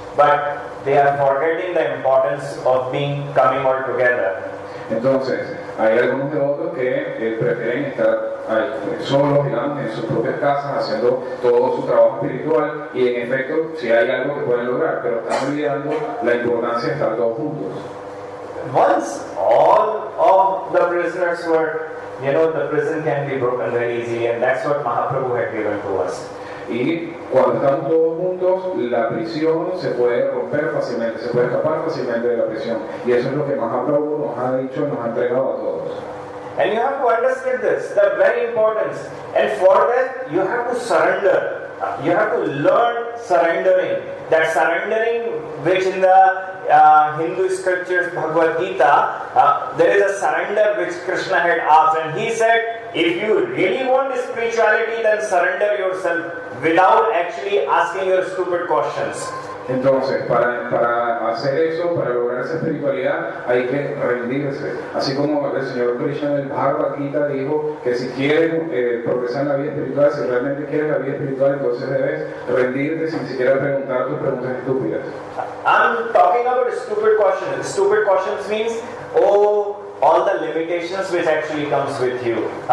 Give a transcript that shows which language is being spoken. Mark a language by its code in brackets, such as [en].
[en] But they are forgetting the importance of coming all together. [es] Entonces, hay algunos devotos que prefieren estar solos, digamos, en sus propias casas, haciendo todo su trabajo espiritual, y en efecto, si hay algo que pueden lograr, pero están olvidando la importancia de estar todos juntos. [en] Once all of the prisoners were, the prison can be broken very easily, and that's what Mahaprabhu had given to us. [es] Y cuando estamos todos juntos, la prisión se puede romper fácilmente, se puede escapar fácilmente de la prisión. Y eso es lo que Mahaprabhu nos ha dicho, nos ha entregado a todos. [en] And you have to understand this, the very importance. And for that, you have to surrender. You have to learn surrendering. That surrendering, which in the Hindu scriptures, Bhagavad Gita, there is a surrender which Krishna had asked. And he said, if you really want spirituality, then surrender yourself without actually asking your stupid questions. [es] Entonces, para hacer eso, para lograr esa espiritualidad, hay que rendirse. Así como el Señor Krishna en el Bhagavad Gita dijo que si quieren progresar en la vida espiritual, si realmente quieres la vida espiritual, entonces debes rendirte sin siquiera preguntar tus preguntas estúpidas. [en] I'm talking about stupid questions. Stupid questions means, all the limitations which actually comes with you.